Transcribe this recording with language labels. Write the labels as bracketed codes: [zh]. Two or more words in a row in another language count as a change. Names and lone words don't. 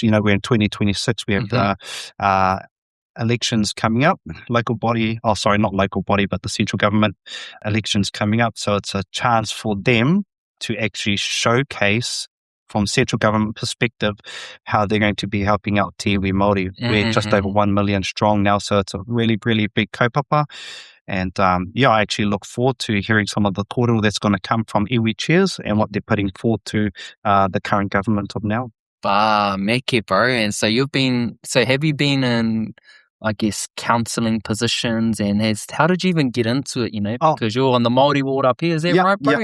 [en] You know, we're in 2026, we have elections coming up, not local body, but the central government elections coming up. So it's a chance for them to actually showcase from central government perspective how they're going to be helping out [mi] te iwi Māori. [en] We're just over 1 million strong now, so it's a really, really big kaupapa. And I actually look forward to hearing some of the kōrero that's going to come from iwi chairs and what they're putting forward to the current government of now. Meke, bro. And so have you been in, I guess, counselling positions, and how did you even get into it, you know, because you're on the Māori ward up here, is that right, bro?